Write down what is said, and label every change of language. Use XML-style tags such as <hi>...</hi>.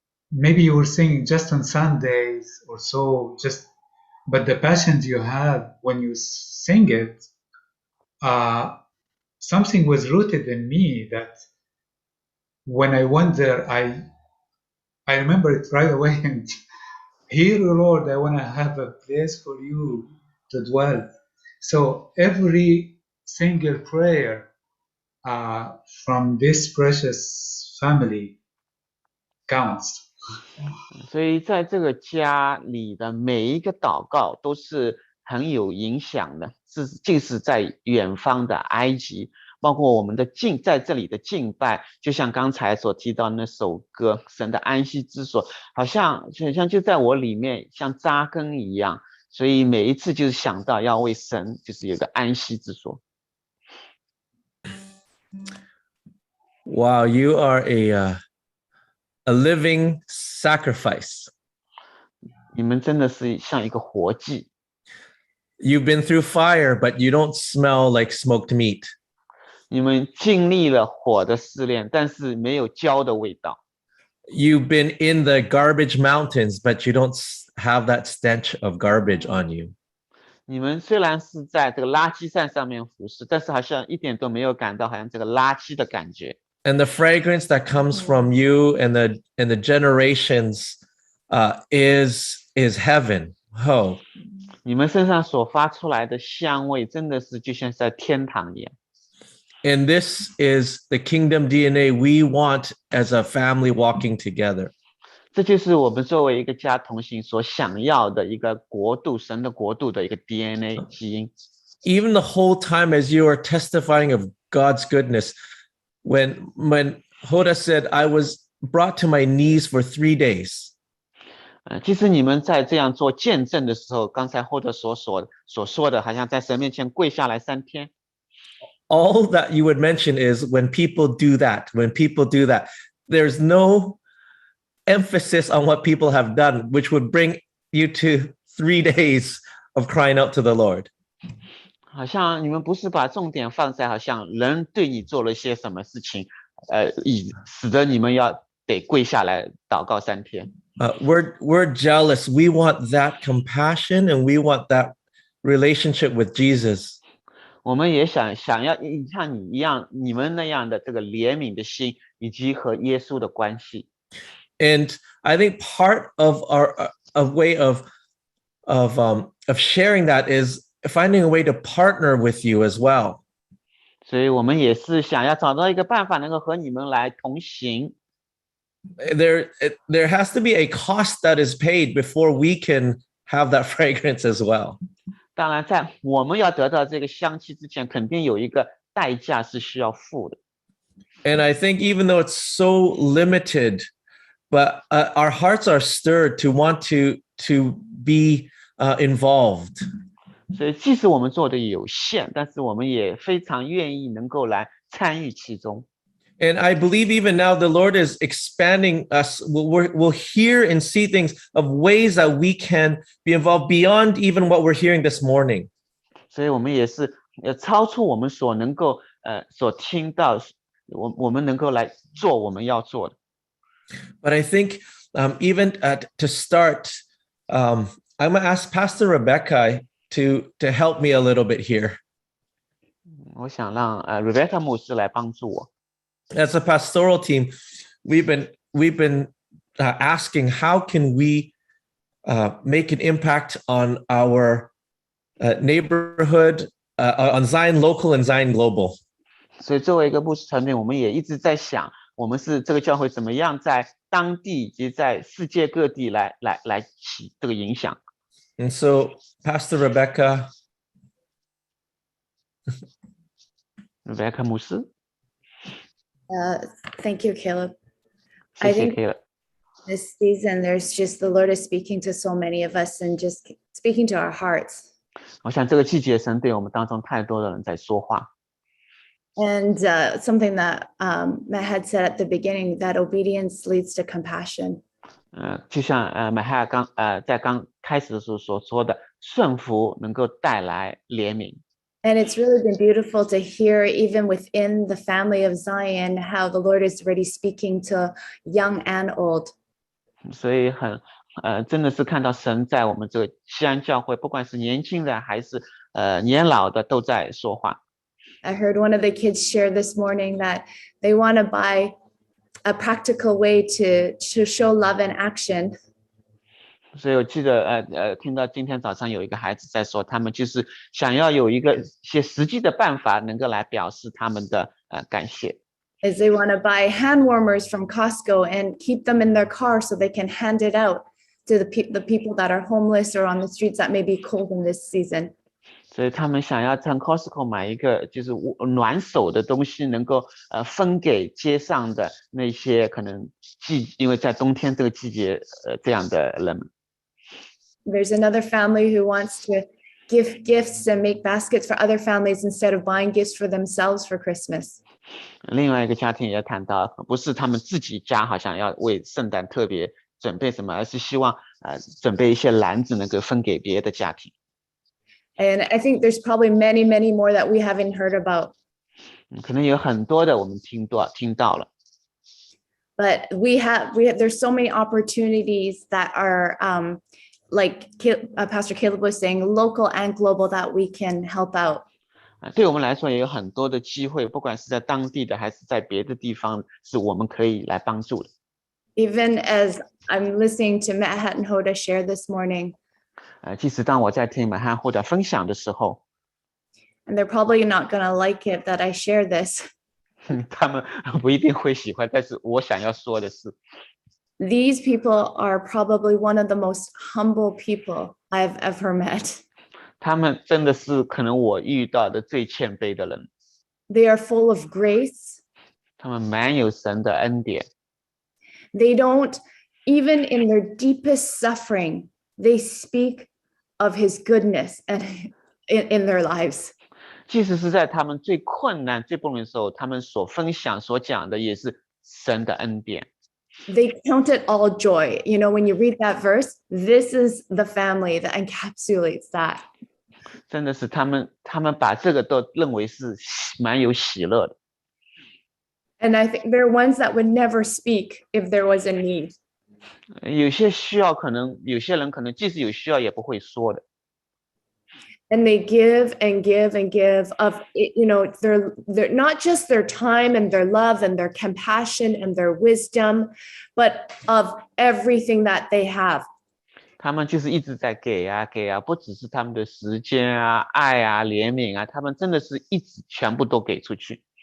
<en>maybe you were singing just on Sundays or so, but the passion you have when you sing it, something was rooted in me that when I went there, I remember it right away. And here, Lord, I want to have a place for you to dwell. So every single prayer from this precious family counts.</en> <zh>所以在这个家里的每一个祷告都是很有影响的，即使在远方的埃及，包括我们的在这里的敬拜，就像刚才所提到那首歌《神的安息之所》，好像就在我里面像扎根一样，所以每一次就是想到要为神就是有个安息之所。</zh> <en>Wow, you are a living sacrifice.</en> <zh>你们真的是像一个活祭。</zh> <en>You've been through fire, but you don't smell like smoked meat.</en> <zh>你们经历了火的试炼，但是没有焦的味道。</zh> <en>You've been in the garbage mountains, but you don't have that stench of garbage on you.</en> <zh>你们虽然是在这个垃圾山上面服侍，但是好像一点都没有感到好像这个垃圾的感觉。</zh> <en>And the fragrance that comes from you and the generations is heaven. Oh.</en> <zh>你们身上所发出来的香味，真的是就像在天堂一样。</zh> <en>And this is the kingdom DNA we want as a family walking together.</en> <zh>这就是我们作为一个家同行所想要的一个国度，神的国度的一个 DNA 基因。</zh> <en>Even the whole time as you are testifying of God's goodness, when Hoda said, I was brought to my knees for 3 days.</en> <zh>其实你们在这样做见证的时候，刚才霍德所说的，好像在神面前跪下来3天。</zh> <en>All that you would mention is when people do that, there's no emphasis on what people have done, which would bring you to 3 days of crying out to the Lord.</en> <zh>好像你们不是把重点放在好像人对你做了些什么事情，使得你们要得跪下来祷告3天。</zh> <en>We're jealous. We want that compassion and we want that relationship with Jesus.</en> <zh>我们也想要像你一样，你们那样的这个怜悯的心，以及和耶稣的关系。</zh> <en>And I think part of a way of sharing that is finding a way to partner with you as well.</en> <zh>所以我们也是想要找到一个办法，能够和你们来同行。</zh> <en>There has to be a cost that is paid before we can have that fragrance as well.</en> <zh>当然，在我们要得到这个香气之前，肯定有一个代价是需要付的。</zh> <en>And I think even though it's so limited, but our hearts are stirred to want to be involved.</en> <zh>所以，即使我们做的有限，但是我们也非常愿意能够来参与其中。</zh> <en>And I believe even now the Lord is expanding us. We'll hear and see things of ways that we can be involved beyond even what we're hearing this morning.</en> <zh>所以我们也是超出我们所能够所听到，我们能够来做我们要做的。</zh> <en>But I think even to start, I'm going to ask Pastor Rebecca to help me a little bit here.</en> <zh>我想让Rebecca 牧师来帮助我。</zh> <en>As a pastoral team, we've been asking how can we make an impact on our neighborhood, on Zion Local and Zion Global.</en> <zh>所以作为一个牧师团队，我们也一直在想，我们是这个教会怎么样在当地以及在世界各地来起这个影响。</zh> <en>And so, Pastor Rebecca</en> <zh>牧师。</zh> <en>Thank you, Caleb.</en> <zh>谢</zh> <en>I</en> <zh>谢</zh> <en>think</en> <zh>Caleb。</zh> <en>this season, there's just the Lord is speaking to so many of us and just speaking to our hearts.</en> <zh>我想这个季节神对我们当中太多的人在说话。</zh> <en>And something that Matt had said at the beginning, that obedience leads to compassion.</en> <zh>就像美海尔在刚开始的时候所说的，顺服能够带来怜悯。</zh> <en>And it's really been beautiful to hear, even within the family of Zion, how the Lord is already speaking to young and old.</en> <zh>所以真的是看到神在我们这个西安教会，不管是年轻人还是年老的，都在说话。</zh> <en>I heard one of the kids share this morning that they want to buy a practical way to show love in action.</en> <zh>所以我记得听到今天早上有一个孩子在说，他们就是想要有一些实际的办法，能够来表示他们的感谢。</zh> <en>Is they want to buy hand warmers from Costco and keep them in their car so they can hand it out to the people that are homeless or on the streets that may be cold in this season.</en> <zh>所以他们想要从 Costco 买一个就是暖手的东西，能够分给街上的那些可能因为在冬天这个季节这样的人们。</zh> <en>There's another family who wants to give gifts and make baskets for other families instead of buying gifts for themselves for Christmas.</en> <zh>另外一个家庭也谈到，不是他们自己家好像要为圣诞特别准备什么，而是希望准备一些篮子能够分给别的家庭。</zh> <en>And I think there's probably many, many more that we haven't heard about.</en> <zh>可能有很多的我们听到了。</zh> <en>But there's so many opportunities that are like Pastor Caleb was saying, local and global, that we can help out.</en> <zh>对我们来说也有很多的机会，不管是在当地的还是在别的地方，是我们可以来帮助的。</zh> <en>Even as I'm listening to Matt Hatton-Hoda share this morning,</en> <zh>即使当我在听马汉或者分享的时候，</zh> <en>and they're probably not going to like it that I share this.</en> <zh>他们不一定会喜欢，但是我想要说的是，</zh> <en>These people are probably one of the most humble people I've ever met.</en> <zh>他们真的是可能我遇到的最谦卑的人。</zh> <en>They are full of grace.</en> <zh>他们满有神的恩典。</zh> <en>They don't, even in their deepest suffering, they speak of his goodness and in their lives.</en> <zh>即使是在他们最困难、最不容易的时候，他们所分享、所讲的也是神的恩典。</zh> <en>They count it all joy. You know, when you read that verse, this is the family that encapsulates that.</en> <zh>真的是他们把这个都认为是蛮有喜乐的。</zh> <en>And I think there are ones that would never speak if there was a need.</en> <zh>有些需要可能有些人可能即使有需要也不会说的。</zh> <en>And they give and give and give of, you know, they're not just their time and their love and their compassion and their wisdom, but of everything that they have.</en> <zh>他们就是一直在给啊给啊，不只是他们的时间啊、爱啊、怜悯啊，他们真的是一直全部都给出去。</zh>